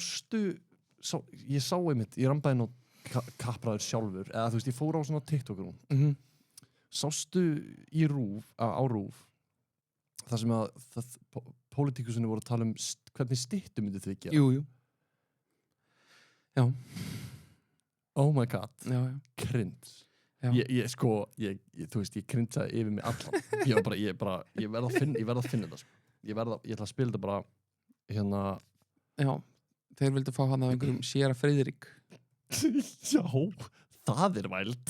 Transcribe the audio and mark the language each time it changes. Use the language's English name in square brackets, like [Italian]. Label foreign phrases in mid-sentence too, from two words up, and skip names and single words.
[Icelandic] Ég sá einmitt, ég rambaði nú kappræður sjálfur, eða þú veist, ég fór á svona TikTok-rúm. Sástu á RÚV þar sem að pólitíkusinni voru að tala hvernig styttu myndi þið gera? Jú. Já. [English] Oh my god. [Icelandic] Já. Cringe. Þú veist, ég cringeaði yfir mig allan. Ég verð að finna þetta, sko. Ég ætla að spila þetta bara Já, þeir vildu fá hann af einhverjum Séra Friðrik. Já, það er væld.